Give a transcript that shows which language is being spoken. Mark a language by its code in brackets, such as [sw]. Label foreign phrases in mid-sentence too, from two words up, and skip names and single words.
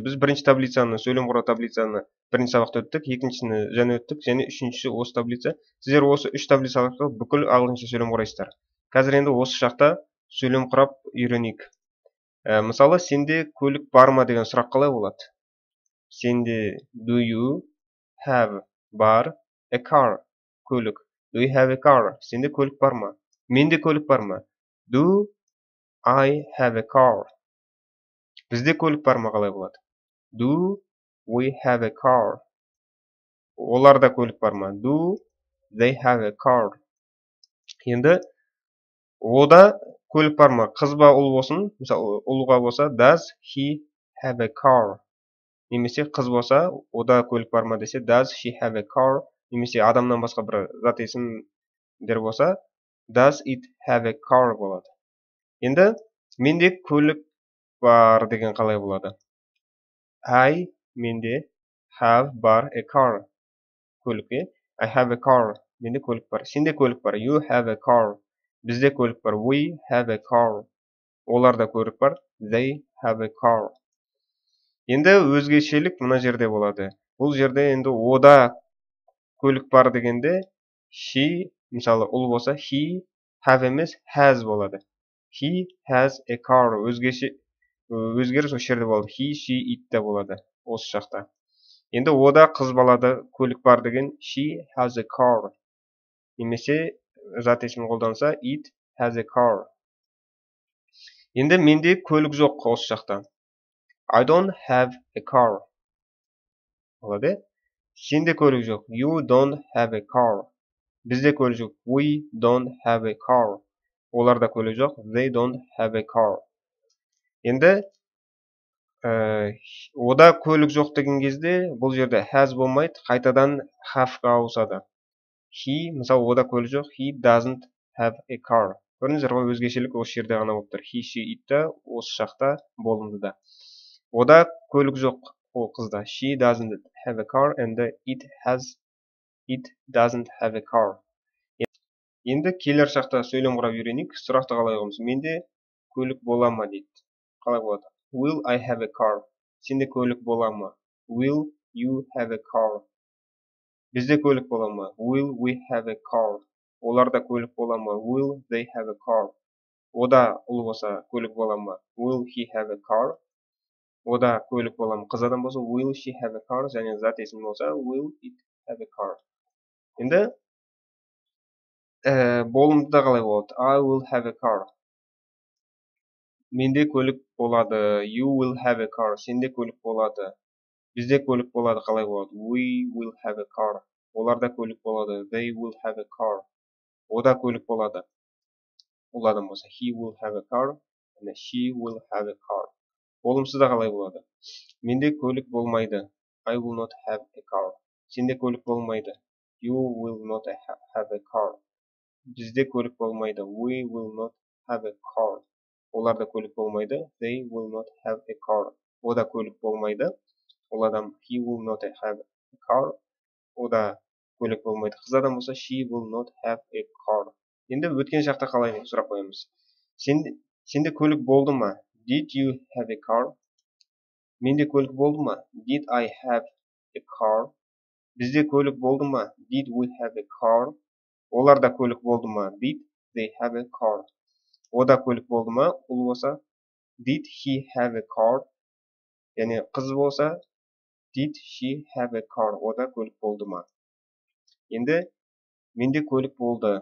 [kk] Біз бірінші таблицаны, сөйлем құрау таблицаны бірінші сабақта өттік, екіншісini және өттік, және үшіншісі осы таблица. Сіздер осы үш таблица арқылы бүкіл ағылшынша сөйлем құрайсыздар. Қазір енді осы шақта сөйлем құрап үйренейік. Мысалы, сенде көлік бар ма деген сұрақ қалай болады? [en] Сенде do you have бар, a car, көлік. Do you have a car? [kk] Сенде көлік бар ма? Менде көлік бар ма? [en] Do I have a car? [kk] Бізде көлік бар ма қалай болады? [en] Do we have a car? [kk] Оларда көлік бар ма? [en] Do they have a car? [kk] Енді ода көлік бар ма? Қыз ба ұл болсын? Мысалы, ұлға болса [en] does he have a car? [kk] Немесе қыз болса, ода көлік бар ма десе [en] does she have a car? [kk] Немесе адамнан басқа бір зат есімдер болса [en] does it have a car [kk] болады. Енді менде көлік бар деген қалай болады? [en] Менде have бар a car. Көлік. I have a car. [kk] Менде көлік бар. Сенде көлік бар. [en] You have a car. [kk] Бізде көлік бар. [en] We have a car. [kk] Оларда көлік бар. [en] They have a car. [kk] Енді өзгешелік мына жерде болады. Бұл жерде енді ода көлік бар дегенде she, мысалы ұл болса he, have емес has болады. [en] He has a car. [kk] Өзгеріс осы жерде болады. [en] He, she, it [kk] те болады осы шақта. Енді ода қыз балада көлік бар деген [en] she has a car. [kk] Немесе зат есімін қолданса [en] it has a car. [kk] Енді менде көлік жоқ осы шақта. [en] I don't have a car. [kk] Болады. Сенде көлік жоқ. [en] You don't have a car. [kk] Бізде көлік жоқ. [en] We don't have a car. [kk] Оларда көлік жоқ. [en] They don't have a car. [kk] Енді ода көлік жоқ деген кезде бұл жерде has болмайды, қайтадан have-ға ауысады. He, мысалы ода көлік жоқ, [en] he doesn't have a car. [kk] Көрдіңіздер ғой, өзгешелік осы жерде ғана болып тұр. [en] He, she, it [kk] та осы шақта болымдыда. Ода көлік жоқ ол қызда. [en] She doesn't have a car and it doesn't have a car. [kk] Енді келер шақта сөйлем құрап үйренейік. Сұрақты қалай қоямыз? Менде көлік бола ма дейді. Қалай болады? [en] Will I have a car? [kk] Сенде көлік бола ма? [en] Will you have a car? [kk] Бізде көлік бола ма? [en] Will we have a car? [kk] Оларда көлік бола ма? [en] Will they have a car? [kk] Ода ұл болса көлік бола ма? [en] Will he have a car? [kk] Ода көлік бола ма? Қыз адам болса [en] will she have a car? [kk] Және зат есім болса [en] will it have a car? [kk] Енді болымдыда қалай болады? [en] I will have a car. [kk] Менде көлік болады. [en] You will have a car. [kk] Сенде көлік болады. Бізде көлік болады. Қалай болады? [en] We will have a car. [kk] Оларда көлік болады. [en] They will have a car. [kk] Ода көлік болады. Ол адам болса [en] he will have a car. And she will have a car. [kk] Болымсызда қалай болады? Менде көлік болмайды. [en] I will not have a car. [kk] Сенде көлік болмайды. [en] You will not have a car. [kk] Бізде көлік болмайды. [en] We will not have a car. [kk] Оларда көлік болмайды. [en] They will not have a car. [kk] Ода көлік болмайды. Ол адам [en] he will not have a car. [kk] Ода көлік болмайды. Қыз адам болса [en] she will not have a car. [kk] Енді өткен шақта қалай сұрақ қоямыз? Сенде көлік болды ма? [en] Did you have a car? [kk] Менде көлік болды ма? [en] Did I have a car? [kk] Бізде көлік болды ма? [en] Did we have a car? [kk] Оларда көлік болды ма? [en] Did they have a car? [kk] Ода көлік болды ма? Ұл болса [en] did he have a car? [kk] Яғни қыз болса [en] did she have a car? [kk] Ода көлік болды ма? Енді менде көлік болды.